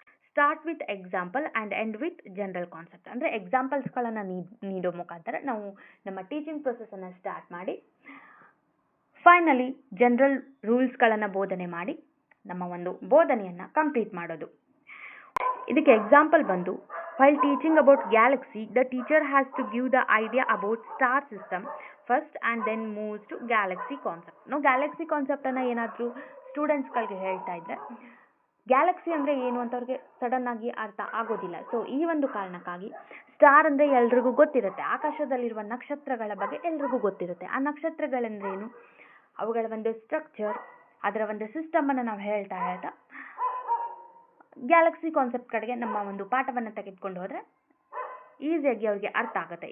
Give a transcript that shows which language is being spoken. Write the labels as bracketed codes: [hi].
[en] Start with example and end with general concept. [kn] ಅಂದರೆ ಎಕ್ಸಾಂಪಲ್ಸ್ಗಳನ್ನು ನೀಡೋ ಮುಖಾಂತರ ನಾವು ನಮ್ಮ ಟೀಚಿಂಗ್ ಪ್ರೊಸೆಸನ್ನು ಸ್ಟಾರ್ಟ್ ಮಾಡಿ ಫೈನಲಿ ಜನರಲ್ ರೂಲ್ಸ್ಗಳನ್ನು ಬೋಧನೆ ಮಾಡಿ ನಮ್ಮ ಒಂದು ಬೋಧನೆಯನ್ನು ಕಂಪ್ಲೀಟ್ ಮಾಡೋದು. ಇದಕ್ಕೆ ಎಕ್ಸಾಂಪಲ್ ಬಂದು, [en] while teaching about galaxy, the teacher has to give the idea about star system first and then moves to galaxy concept. [kn] ನಾವು ಗ್ಯಾಲಕ್ಸಿ ಕಾನ್ಸೆಪ್ಟನ್ನು ಏನಾದರೂ ಸ್ಟೂಡೆಂಟ್ಸ್ಗಳಿಗೆ ಹೇಳ್ತಾ ಇದ್ದರೆ ಗ್ಯಾಲಕ್ಸಿ ಅಂದರೆ ಏನು ಅಂತ ಅವ್ರಿಗೆ ಸಡನ್ ಆಗಿ ಅರ್ಥ ಆಗೋದಿಲ್ಲ. ಸೊ ಈ ಒಂದು ಕಾರಣಕ್ಕಾಗಿ ಸ್ಟಾರ್ ಅಂದರೆ ಎಲ್ರಿಗೂ ಗೊತ್ತಿರುತ್ತೆ, ಆಕಾಶದಲ್ಲಿರುವ ನಕ್ಷತ್ರಗಳ ಬಗ್ಗೆ ಎಲ್ರಿಗೂ ಗೊತ್ತಿರುತ್ತೆ. ಆ ನಕ್ಷತ್ರಗಳೆಂದ್ರೆ ಏನು, ಅವುಗಳ ಒಂದು ಸ್ಟ್ರಕ್ಚರ್, ಅದರ ಒಂದು ಸಿಸ್ಟಮನ್ನು ನಾವು ಹೇಳ್ತಾ ಗ್ಯಾಲಕ್ಸಿ ಕಾನ್ಸೆಪ್ಟ್ ಕಡೆಗೆ ನಮ್ಮ ಒಂದು ಪಾಠವನ್ನು ತೆಗೆದುಕೊಂಡು ಹೋದರೆ ಈಸಿಯಾಗಿ ಅವ್ರಿಗೆ ಅರ್ಥ ಆಗುತ್ತೆ.